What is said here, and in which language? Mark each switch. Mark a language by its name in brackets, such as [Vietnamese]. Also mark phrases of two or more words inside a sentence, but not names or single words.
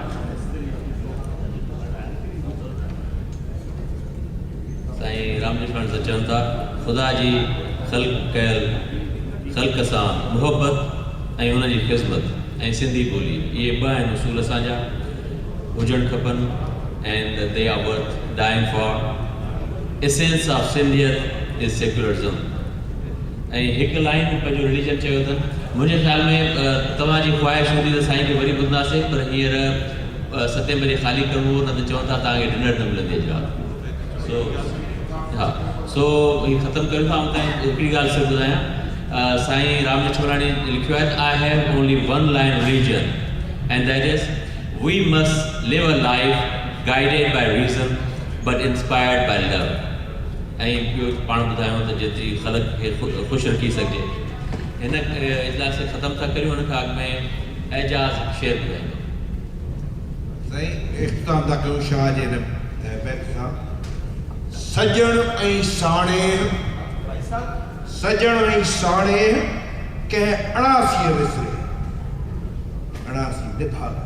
[Sindhi] साईं राम जेठमलानी सां चवनि था ख़ुदा जी ख़ल्क़ सां मुहबत ऐं उनजी ख़िज़मत ऐं सिंधी ॿोली इहे 2 आहिनि उसूल असांजा हुजणु खपनि. [English] And they are worth dying for. Essence of Sindhiyat is secularism. [Sindhi] ऐं हिकु लाइन पंहिंजो रिलीजन चयो अथनि. मुंहिंजे ख़्याल में तव्हांजी ख़्वाहिश हूंदी त साईं खे वरी ॿुधंदासीं, पर हींअर 7 बजे ख़ाली करिणो न त चवनि था तव्हांखे डिनर न मिलंदी अॼु राति. हा सो ही ख़तमु करियो था. ऐं हिकिड़ी ॻाल्हि सिर्फ़ु ॿुधायां, साईं राम जेठमलानी लिखियो आहे [English] I have only 1 line religion and that is we must live a life guided by reason but inspired by love. [Sindhi] ऐं ॿियो पाण ॿुधायूं त जेतिरी ख़लक़ खे ख़ुशि रखी सघिजे. हिन इजलास खे ख़तमु था करियूं. हुन खां अॻु में एजाज़ शेर ॿुधाईंदो. साईं इख़्तिताम था कयूं शाह जे हिन बैत सां. सजण ऐं साणे कंहिं अणासीअ विसरे अणासी निभा.